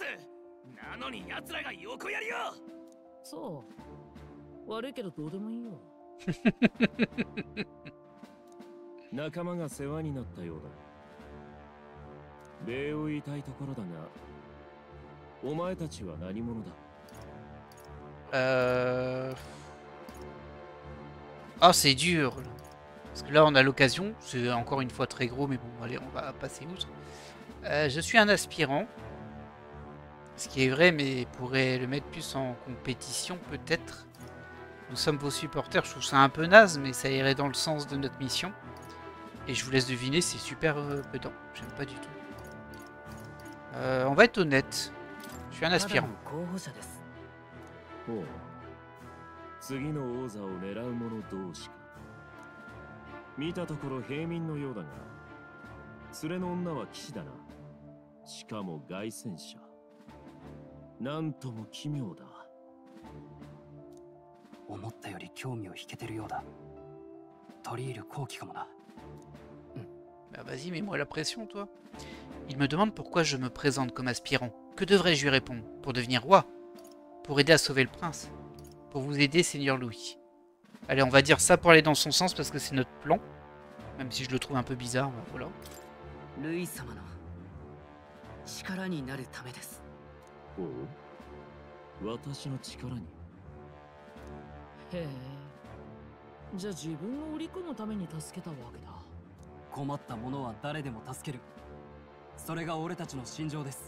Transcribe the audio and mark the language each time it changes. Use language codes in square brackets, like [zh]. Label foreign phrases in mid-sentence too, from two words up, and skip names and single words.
[ja] なのに奴らが横やりよ。そう。悪いけどどうでもいいよ。仲間が世話になったようだ。礼を言いたいところだが、お前たちは何者だ？ [fr] Ah, c'est dur. Parce que là, on a l'occasion. C'est encore une fois très gros, mais bon, allez, on va passer outre. Je suis un aspirant. Ce qui est vrai, mais pourrait le mettre plus en compétition, peut-être. Nous sommes vos supporters. Je trouve ça un peu naze, mais ça irait dans le sens de notre mission. Et je vous laisse deviner, c'est super pedant. J'aime pas du tout. On va être honnête. Je suis un aspirant. [ja] ほう、次の王座を狙う者同士か。見たところ平民のようだが、連れの女は騎士だな。しかも凱旋者。なんとも奇妙だ。思ったより興味を引けてるようだ。取り入る好機かもな。 [fr] Bah vas-y, mets-moi la pression, toi. Il me demande pourquoi je me présente comme aspirant. Que devrais-je lui répondre? Pour devenir roi? Pour aider à sauver le prince? Pour vous aider, Seigneur Louis? Allez, on va dire ça pour aller dans son sens parce que c'est notre plan. Même si je le trouve un peu bizarre, voilà. [ja] ルイ様の力になるためです。ほう、私の力に。へえ。じゃあ自分を売り込むために助けたわけだ。困った者は誰でも助ける。それが俺たちの信条です。